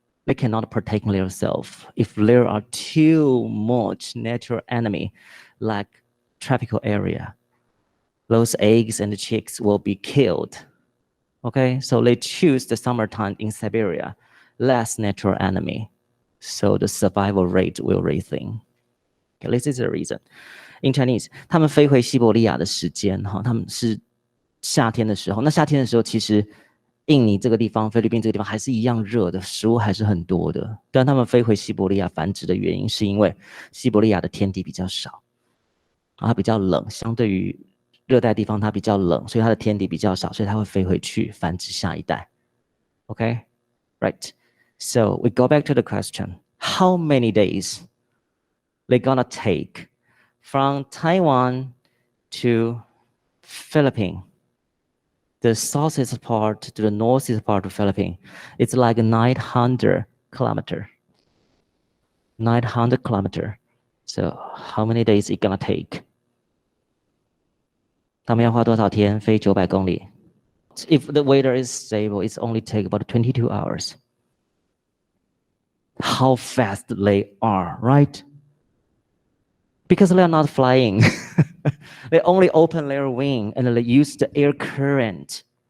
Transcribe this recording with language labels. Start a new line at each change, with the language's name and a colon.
English: They cannot protect themselves. If there are too much natural enemy, like tropical area, those eggs and the chicks will be killed. Okay, so they choose the summertime in Siberia, less natural enemy, so the survival rate will raising. Okay, this is the reason. In Chinese,
Chinese: 他们飞回西伯利亚的时间，他们是夏天的时候。那夏天的时候，其实印尼这个地方、菲律宾这个地方还是一样热的，食物还是很多的。但他们飞回西伯利亚繁殖的原因，是因为西伯利亚的天敌比较少，它比较冷，相对于热带地方它比较冷，所以它的天敌比较少，所以它会飞回去繁殖下一代。
English: Okay, right. So we go back to the question: How many days they're gonna take from Taiwan to Philippines. The southeast part to the northeast part of Philippines. It's like 900 kilometers. 900 kilometers. So how many days it gonna take?
Chinese: 他们要花多少天飞900公里?
English: If the weather is stable, it's only take about 22 hours. How fast they are, right? Because they are not flying. They only open their wing and they use the air current.